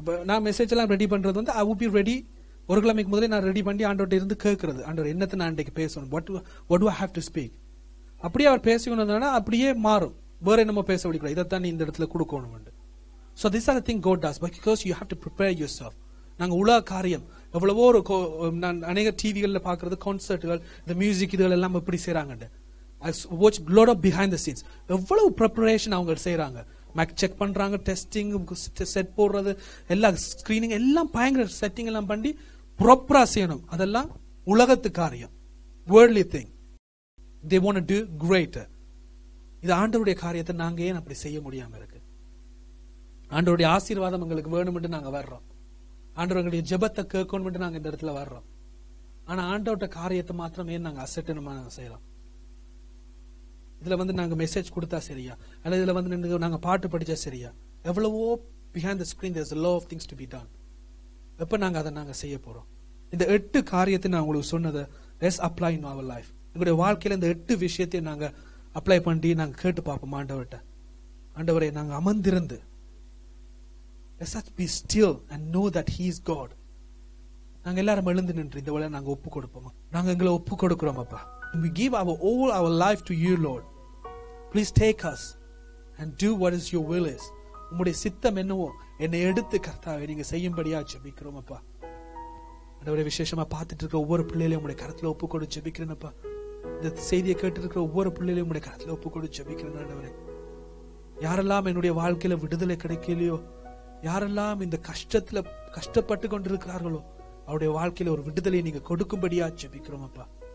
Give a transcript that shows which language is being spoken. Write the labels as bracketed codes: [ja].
[ta] நான் மெசேஜ் எல்லாம் ரெடி பண்றது வந்து [en] I would be ready. [ta] ஒரு கிழமைக்கு முதல்ல நான் ரெடி பண்ணி ஆண்டவர்ட்ட இருந்து கேட்கறது. ஆண்டவர் என்னத்தை நான் இன்றைக்கு பேசணும். [en] What do I have to speak? [ta] அப்படியே அவர் பேசணும்னா அப்படியே மாறும். வேற என்னமோ பேச விடக்கூடாது. இதைத்தான் இந்த இடத்துல கொடுக்கணும். [en] So these are the things God does, because you have to prepare yourself. [ta] நாங்க உலக காரியம் எவ்வளவோ நான் அநேக டிவிகள்ல பாக்குறது கான்சர்ட்டுகள், இந்த மியூசிக் இதுகள் எல்லாம் எப்படி செய்யறாங்க. [en] I watch lot of behind the scenes. [ta] எவ்வளவு ப்ரிப்பரேஷன் அவங்க செய்யறாங்க. மேக் செக் பண்றாங்க, டெஸ்டிங், செட் போடுறது, எல்லாம் ஸ்கிரீனிங் எல்லாம் பயங்கர செட்டிங் எல்லாம் பண்ணி ப்ராப்பரா செய்யணும். அதெல்லாம் உலகத்து காரியம், [en] Worldly thing. They want to do greater. [ta] இது ஆண்டவருடைய காரியத்தை நாங்க ஏன் அப்படி செய்ய முடியாம இருக்கு? ஆண்டவருடைய ஆசீர்வாதம் எங்களுக்கு வேணும்னு நாங்க வர்றோம். ஆண்டவர்களுடைய ஜெபத்தை கேட்கணும் நாங்க இந்த இடத்துல வர்றோம். ஆனா ஆண்டவருடைய காரியத்தை மாத்திரம் ஏன் நாங்க அசட்டணுமா செய்யறோம்? இதுல வந்து நாங்க மெசேஜ் கொடுத்தா சரியா, அல்லது இதுல வந்து நாங்க பாட்டு படிச்சா சரியா? எவ்வளவோ [en] behind the screen there's a lot of things to be done. [ta] எப்ப நாங்க அதை நாங்க செய்ய போறோம்? இந்த 8 காரியத்தை நான் உங்களுக்கு சொன்னதை [en] let's apply in our life. [ta] எங்களுடைய வாழ்க்கையில இந்த 8 விஷயத்தையும் நாங்க அப்ளை பண்ணி நாங்க கேட்டு பார்ப்போம் ஆண்டவர்கிட்ட. ஆண்டவரே, நாங்க அமர்ந்திருந்து [en] let's be still and know that he is God. [ta] நாங்க எல்லாரும் எழுந்து நின்று இந்த வேளை நாங்க ஒப்பு கொடுப்போமா? நாங்க எங்களை ஒப்பு கொடுக்கிறோம் அப்பா. [en] We give all our life to you, Lord. Please take us and do what is your will is. [ta] உம்முடைய சித்தம் என்னவோ என்னை எடுத்து கர்த்தாவே நீங்க செய்யும்படியா ஜெபிக்கிறோம் அப்பா. ஆண்டவரே, விசேஷமா பார்த்துட்டு இருக்க ஒவ்வொரு பிள்ளைகளையும் உம்முடைய கரத்துல ஒப்பு கொடுத்து ஜெபிக்கிறேன் அப்பா. இந்த செய்தியை கேட்டு இருக்கிற ஒவ்வொரு பிள்ளைகளையும் உம்முடைய கரத்துல ஒப்பு கொடுத்து ஜெபிக்கிறேன் ஆண்டவரே. யாரெல்லாம் என்னுடைய வாழ்க்கையில விடுதலை கிடைக்கலையோ, யாரெல்லாம் இந்த கஷ்டத்துல கஷ்டப்பட்டு கொண்டிருக்கிறார்களோ, அவருடைய வாழ்க்கையில ஒரு விடுதலையை நீங்க கொடுக்கும்படியா ஜெபிக்கிறோம் அப்பா.